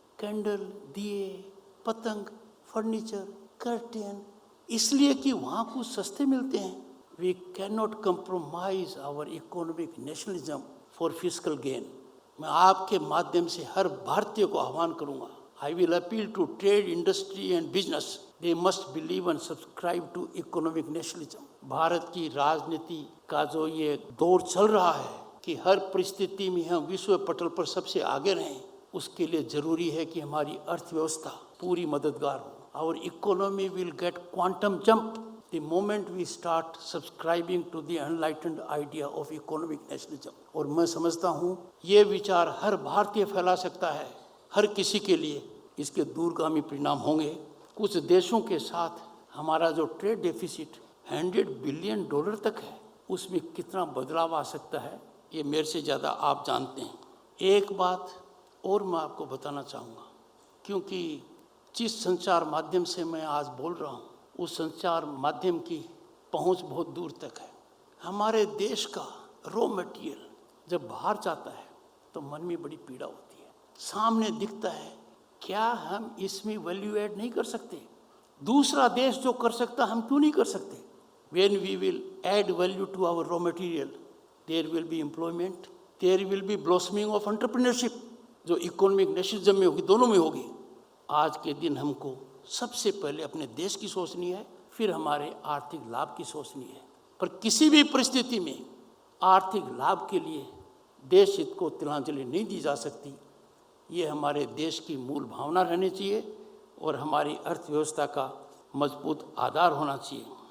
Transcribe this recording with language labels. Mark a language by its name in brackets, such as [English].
[Hindi] Candle, दिए, पतंग, furniture, curtain, इसलिए कि वहाँ कुछ सस्ते मिलते हैं। [English] We can not compromise our economic nationalism for fiscal gain. [Hindi] मैं आपके माध्यम से हर भारतीय को आह्वान करूँगा, [English] I will appeal to trade, industry and business They must believe and subscribe to economic nationalism. [Hindi] Bharat की राजनीति का जो ये दौर चल रहा है कि हर परिस्थिति में हम विश्व पटल पर सबसे आगे रहें, उसके लिए जरूरी है कि हमारी अर्थव्यवस्था पूरी मददगार हो. [English] Our economy will get quantum jump the moment we start subscribing to the enlightened idea of economic nationalism. [Hindi] और मैं समझता हूँ ये विचार हर भारतीय फैला सकता है, हर किसी के लिए इसके दूरगामी परिणाम होंगे. कुछ देशों के साथ हमारा जो ट्रेड डेफिसिट $100 बिलियन तक है, उसमें कितना बदलाव आ सकता है ये मेरे से ज़्यादा आप जानते हैं. एक बात और मैं आपको बताना चाहूँगा, क्योंकि जिस संचार माध्यम से मैं आज बोल रहा हूँ उस संचार माध्यम की पहुँच बहुत दूर तक है. हमारे देश का रॉ मटेरियल जब बाहर जाता है तो मन में बड़ी पीड़ा होती है. सामने दिखता है, क्या हम इसमें वैल्यू ऐड नहीं कर सकते? दूसरा देश जो कर सकता हम क्यों नहीं कर सकते? [English] When we will add value to our raw material, there will be employment, there will be blossoming of entrepreneurship, [Hindi] जो इकोनॉमिक नेशनलिज्म में होगी, [English] दोनों में होगी. [Hindi] आज के दिन हमको सबसे पहले अपने देश की सोचनी है, फिर हमारे आर्थिक लाभ की सोचनी है. पर किसी भी परिस्थिति में आर्थिक लाभ के लिए देश हित को तिलांजलि नहीं दी जा सकती. ये हमारे देश की मूल भावना रहनी चाहिए और हमारी अर्थव्यवस्था का मजबूत आधार होना चाहिए.